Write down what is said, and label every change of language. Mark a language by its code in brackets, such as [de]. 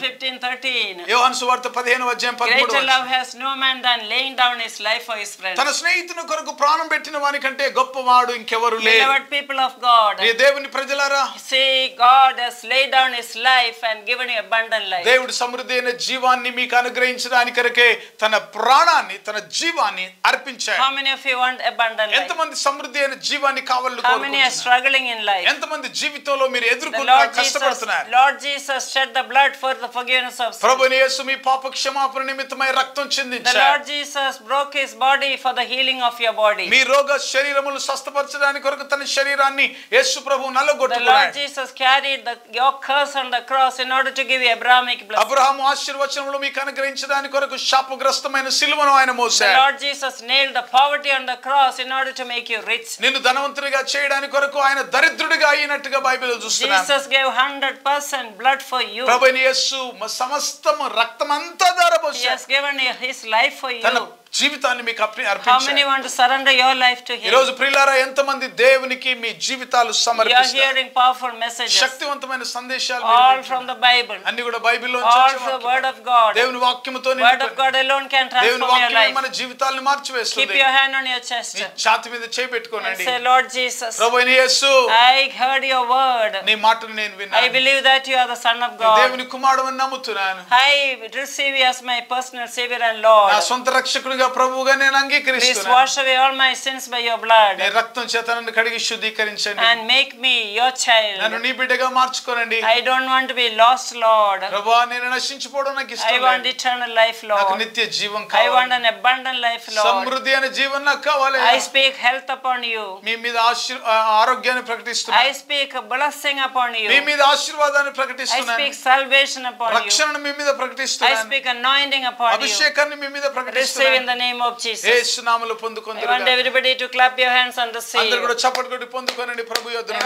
[en] 15:13. [te] యోహాను సువార్త 15వ అధ్యాయం 13వ [en] Greater love has no man than laying down his life for his friends. [te] తన స్నేహితుని కొరకు ప్రాణం పెట్టిన వాని కంటే గొప్పవాడు ఇంకెవరు లేరు. [en] Beloved people of God, [te] ఈ దేవుని ప్రజలారా, [en] see, God has laid down his life and given you abundant life. [te] దేవుడు సమృద్ధి అయిన జీవాన్ని మీకు అనుగ్రహించడానికి కొరకే తన ప్రాణాన్ని తన జీవాన్ని అర్పించాడు. [en] How many of you want abundant life? [te] ఎంతమంది సమృద్ధి అయిన జీవాన్ని కావాలని [en] How many are struggling in life? [te] ఎంతమంది జీవితంలో మీరు ఎదుర్కొంటున్న కష్టపడుతున్నారు? [en] Lord Jesus shed the blood for the forgiveness of sins. [te] ప్రభువైన యేసు మీ పాప క్షమాపణ నిమిత్తమై రక్తం చిందించాడు. [en] The Lord Jesus broke his body for the healing of your body. [te] మీ రోగ శరీరములు స్వస్థపరచడానికి కొరకు తన శరీరాన్ని యేసు ప్రభువు నలగొట్టుకున్నాడు. [en] The Lord Jesus carried your curse on the cross in order to give you Abrahamic blessing. [te] Abraham ఆశీర్వచనములు మీకు అనుగ్రహించడానికి కొరకు శాపగ్రస్తమైన సిలువను ఆయన మోసాడు. [en] The Lord Jesus nailed the poverty on the cross in order to make you rich. [te] నిన్ను ధనవంతుడిగా చేయడానికి కొరకు ఆయన దరిద్రుడిగా అయినట్టుగా బైబిల్లో చూస్తున్నాం. [en] Jesus gave 100% blood for you. [te] ప్రభువైన యేసు సమస్తము రక్తమంతా ధారపోశాడు. [en] He has given his life for you. [te] తన జీవితాన్ని మీకు అర్పించాడు. [en] How many want to surrender your life to him? [te] ఈ రోజు ప్రియులారా, ఎంతమంది దేవునికి మీ జీవితాలు సమర్పిస్తారు? [en] You are hearing powerful messages. [te] శక్తివంతమైన సందేశాలు [en] all from the Bible. [te] అన్ని కూడా బైబిల్లో నుంచి [en] all from the word of God. [te] దేవుని వాక్యముతో [en] word of God alone can transform your life. [te] మన జీవితాలను మార్చివేస్తుంది. [en] Keep your hand on your chest. [te] ఛాతీ మీద చేయి పెట్టుకోనండి. [en] Say, Lord Jesus, [te] ప్రభువైన యేసు, [en] I heard your word. [te] నీ మాటను నేను విన్నాను. [en] I believe that you are the Son of God. [te] దేవుని కుమారుడని నమ్ముతున్నాను. [en] I receive you as my personal Savior and Lord. [te] నా సొంత రక్షకుడు రక్షకునిగా ప్రభువుగా నేను అంగీకరిస్తున్నాను. [en] Please wash away all my sins by your blood. [te] నీ రక్తం చేత నన్ను కడిగి శుద్ధీకరించండి. [en] And make me your child. [te] నన్ను నీ బిడ్డగా మార్చుకోనండి. [en] I don't want to be lost, Lord. [te] ప్రభువా నేను నశించిపోవడం నాకు ఇష్టం లేదు. [en] I want eternal life, Lord. [te] నాకు నిత్య జీవం కావాలి. [en] I want an abundant life, Lord. [te] సమృద్ధి అనే జీవం నాకు కావాలి. [en] I speak health upon you. [te] మీ మీద ఆరోగ్యాన్ని ప్రకటిస్తున్నాను. [en] I speak blessing upon you. [te] మీ మీద ఆశీర్వాదాన్ని ప్రకటిస్తున్నాను. [en] I speak salvation upon you. [te] రక్షణను మీ మీద ప్రకటిస్తున్నాను. [en] I speak anointing upon you. [te] అభిషేకాన్ని మీ మీద ప్రకటిస్తున్నాను. [en] Receive in the name of Jesus. [te] యేసు నామములో పొందుకొందురుగా. [en] I want everybody to clap your hands and receive. [te] అందరూ కూడా చప్పట్లు కొట్టి పొందుకోనండి ప్రభు యొద్ద నుండి.